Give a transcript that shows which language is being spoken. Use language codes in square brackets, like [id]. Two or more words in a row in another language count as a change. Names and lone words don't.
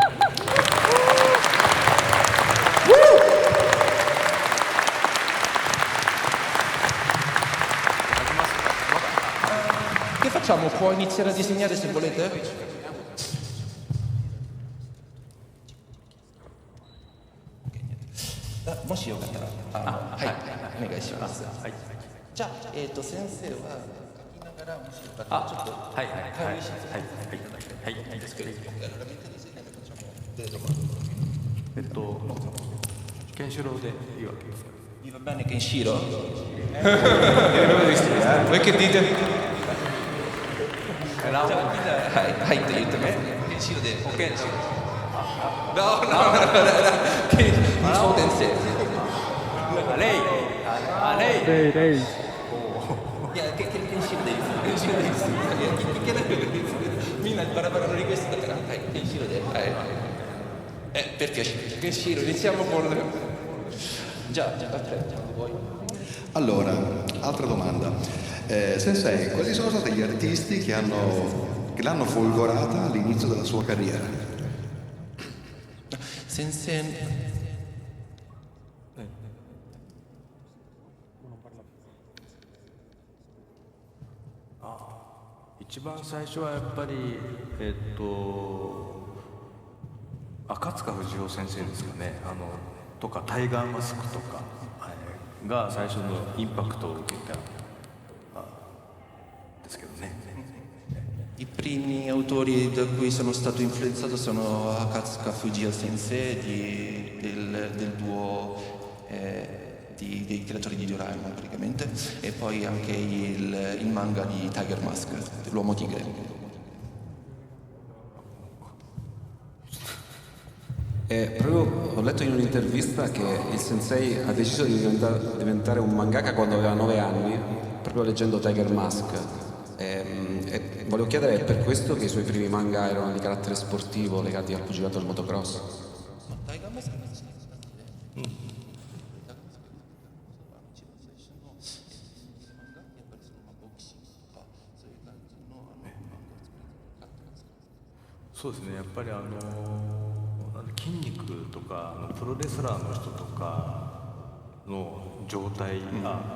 [it] Che facciamo? Può iniziare a disegnare se volete? [ja] Moshiよかったら、はい、お願いします。はい。じゃあ、先生は書きながらもしよかったらちょっとはいはいはいはいですけど。ケンシロウでいいわけですか。 [it] Vi va bene Kenshiro? Voi che dite? [ja] はいって言ってね。Kenshiro で。Kenshiro. No. そう先生。レイ。いや、ケンシロウでいいです。ケンシロウでいいです。いけないみんなバラバラのリクエストだから、はい、ケンシロウで。 [it] はい。Per piacere, Kenshiro, iniziamo con... Già, vuoi? Allora, altra domanda. Sensei, quali sono stati gli artisti che l'hanno folgorata all'inizio della sua carriera? Sensei... [ja] 一番最初はやっぱり赤塚不二夫先生ですかね、とかタイガーマスクとか、が最初のインパクトを受けたですけどね。 [it] I primi autori da cui sono stato influenzato sono Akatsuka Fujio Sensei del duo dei creatori di Doraemon praticamente, e poi anche il manga di Tiger Mask, l'uomo tigre. Proprio ho letto in un'intervista che il sensei ha deciso di diventare un mangaka quando aveva 9 anni, proprio leggendo Tiger Mask. E volevo chiedere, è per questo che i suoi primi manga erano di carattere sportivo, legati al pugilato e al motocross? [ja] そうですね、やっぱり筋肉とかプロレスラーの人とかの状態が、